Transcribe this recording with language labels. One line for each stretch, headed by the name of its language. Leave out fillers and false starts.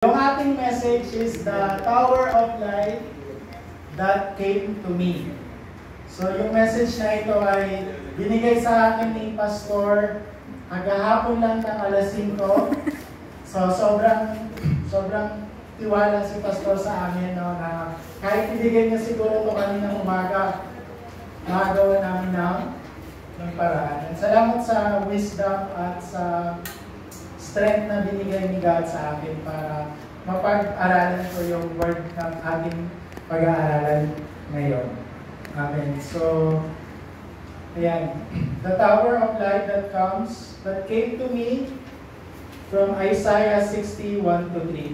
Filipino: Yung ating
English: message is the Tower of Light that came to me.
Filipino: So yung message na ito ay binigay sa akin ni Pastor kagahapon lang ng alas 5. So sobrang tiwala si Pastor sa amin, no, na kahit ibigay niya siguro ito kaninang umaga, magagawa namin ng paraan. At salamat sa wisdom at sa strength na binigay ni God sa akin para mapag-aralan ko yung word ng ating pag-aaralan ngayon. Amen. So, ayan.
English: The Tower of Light that came to me from Isaiah 60:1-3.